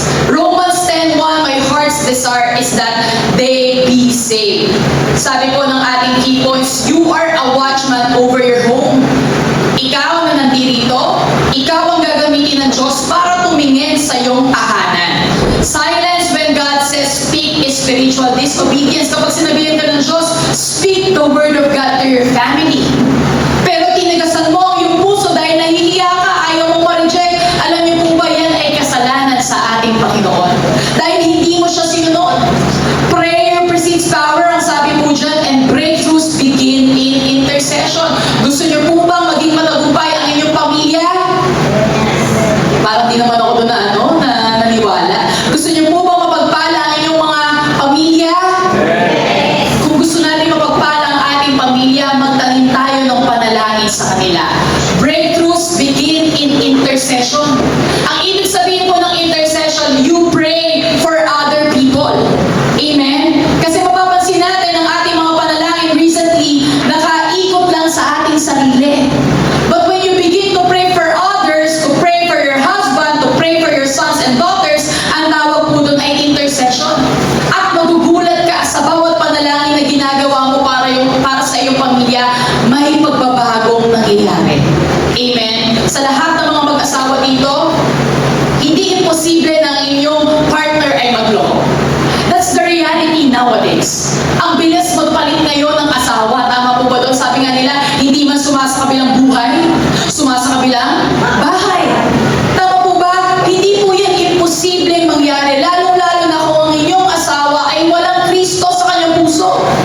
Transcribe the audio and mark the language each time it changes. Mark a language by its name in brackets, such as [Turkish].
[English] Romans 10:1, my heart's desire is that they be saved. [Filipino] Sabi po ng ating [English] key points, you are a watchman over your home. [Filipino] Ikaw na nandirito, ikaw ang gagamitin ng Diyos para tumingin sa iyong tahanan. [English] Silence when God says speak is spiritual disobedience. [Filipino] Kapag sinabihan ka ng Diyos, [English] speak the word of God to your family. [Filipino] Pero tinagasan mo ang iyong puso dahil nahihiya ka, ayaw mong ma-reject. Alam niyo po ba yan ay kasalanan sa ating Panginoon? Dahil hindi mo siya sinunod. [English] Prayer precedes power, [Filipino] ang sabi po dyan, [English] and breakthroughs begin in intercession. [Filipino] Gusto niyo po bang maging matagumpay ang inyong pamilya? Parang di naman ako doon na naniwala. Gusto niyo po bang mapagpala ang inyong mga pamilya? Kung gusto natin mapagpala ang ating pamilya, magtanim tayo ng panalangin sa kanila. [English] Breakthroughs begin in intercession. [Filipino] Ang ibig sabihin po ng [English] intercession, you pray for other people. Amen? [Filipino] Kasi mapapansin natin ang ating mga panalangin recently, nakaikot lang sa ating sarili. [English] But when you begin to pray for others, to pray for your husband, to pray for your sons and daughters, [Filipino] ang tawag po doon ay [English] intercession. [Filipino] At magugulat ka sa bawat panalangin na ginagawa mo para sa iyong pamilya, may pagbabagong nangyayari. Amen? Sa lahat ng mga mag-asawa dito, hindi imposible na ang inyong partner ay magloko. [English] That's the reality nowadays. [Filipino] Ang bilis magpalit ngayon ng asawa. Tama po ba doon? Sabi nga nila, hindi man sumasakabilang buhay, sumasakabilang bahay. Tama po ba? Hindi po yan imposibleng mangyari. Lalo-lalo na kung ang inyong asawa ay walang Kristo sa kanyang puso.